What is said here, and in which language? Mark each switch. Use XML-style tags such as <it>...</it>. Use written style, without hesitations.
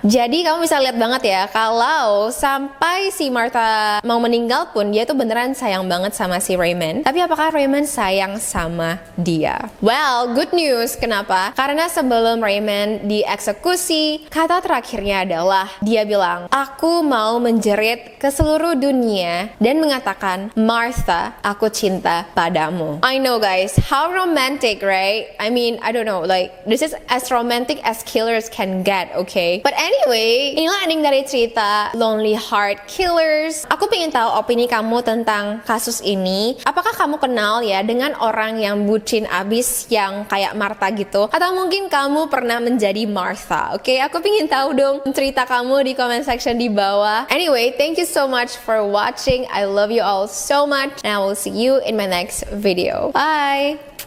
<id>Jadi kamu bisa lihat banget ya, kalau sampai si Martha mau meninggal pun, dia tuh beneran sayang banget sama si Raymond. Tapi apakah Raymond sayang sama dia?</id> <en>Well, good news.</en> <id>Kenapa? Karena sebelum Raymond dieksekusi, kata terakhirnya adalah dia bilang, aku mau menjerit ke seluruh dunia dan mengatakan, Martha, aku cinta padamu.</id> <en>I know guys, how romantic, right? I mean, I don't know, like this is as romantic as killers can get, okay? But anyway,</en> <id>inilah ending dari cerita Lonely Heart Killers. Aku pengen tahu opini kamu tentang kasus ini. Apakah kamu kenal ya dengan orang yang bucin abis yang kayak Martha gitu? Atau mungkin kamu pernah menjadi Martha, okay? Aku pengen tahu dong cerita kamu di comment section di bawah.</id> <en>Anyway, thank you so much for watching. I love you all so much and I will see you in my next video. Bye!</en>